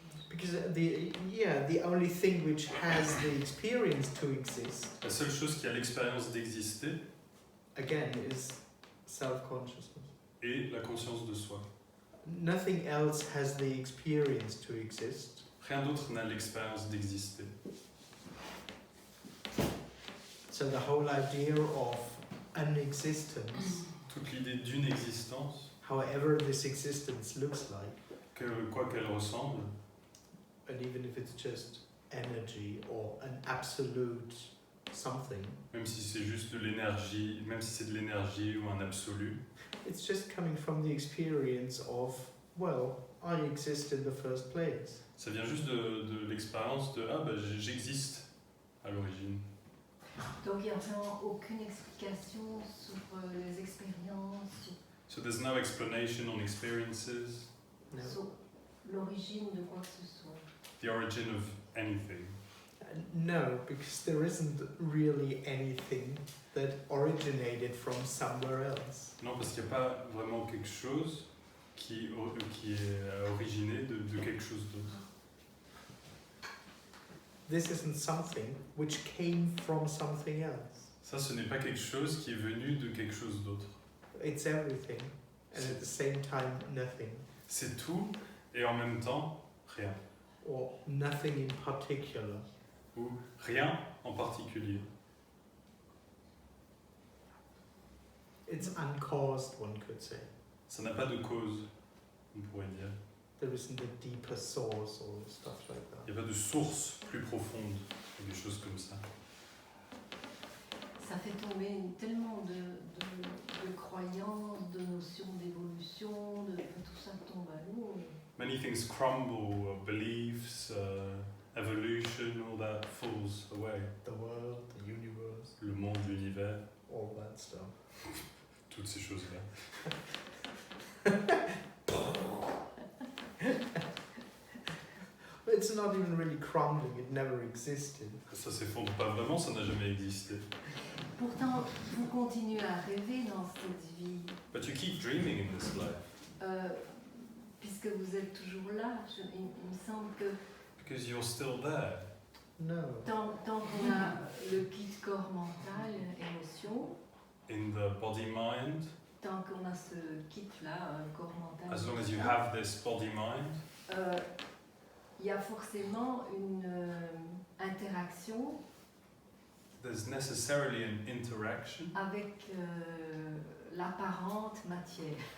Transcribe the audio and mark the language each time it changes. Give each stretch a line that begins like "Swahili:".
English: Because the only thing which has the experience to exist,
French: La seule chose qui a l'expérience d'exister
English: again, is self-consciousness.
French: est la conscience de soi.
English: Nothing else has the experience to exist.
French: Rien d'autre n'a l'expérience d'exister.
English: So the whole idea of an existence,
French: Toute l'idée d'une existence,
English: however this existence looks like,
French: quoi qu'elle ressemble,
English: and even if it's just energy or an absolute something,
French: même si c'est juste de l'énergie, même si c'est de l'énergie ou un absolu,
English: it's just coming from the experience of, well, I exist in the first place.
French: ça vient juste de l'expérience de j'existe à l'origine. Donc il n'y a vraiment aucune explication sur les expériences,
English: So there's no explanation on experiences, No.
French: sur l'origine de quoi que ce soit.
English: the origin of anything. No, because there isn't really anything that originated from somewhere else.
French: Non, parce qu'il n'y a pas vraiment quelque chose qui est originé de quelque chose d'autre.
English: This isn't something which came from something else.
French: Ça, ce n'est pas quelque chose qui est venu de quelque chose d'autre.
English: It's everything, and at the same time, nothing,
French: C'est tout et en même temps, rien.
English: or nothing in particular.
French: Ou rien en particulier.
English: It's uncaused, one could say.
French: Ça n'a pas de cause, on pourrait dire.
English: There isn't a deeper source or stuff like
French: Il n'y a pas de source plus profonde, ou des choses comme ça. Ça fait tomber tellement de croyances, de notions d'évolution, tout ça tombe à l'eau.
English: Many things crumble, beliefs, evolution, all that falls away. The world, the universe,
French: Le monde, l'univers,
English: all that stuff.
French: toutes ces choses-là.
English: It's not even really crumbling, it never existed.
French: Ça s'effondre pas vraiment, ça n'a jamais existé. Pourtant, vous continuez à rêver dans cette vie,
English: But you keep dreaming in this life,
French: puisque vous êtes toujours là. Il me semble que
English: because you're still there. No.
French: tant qu'on a le kit corps mental, émotion,
English: In the body-mind,
French: tant qu'on a ce kit-là, corps mental,
English: as long as you
French: émotion,
English: have this body-mind,
French: il y a forcément une interaction
English: there's necessarily an interaction
French: avec l'apparente matière.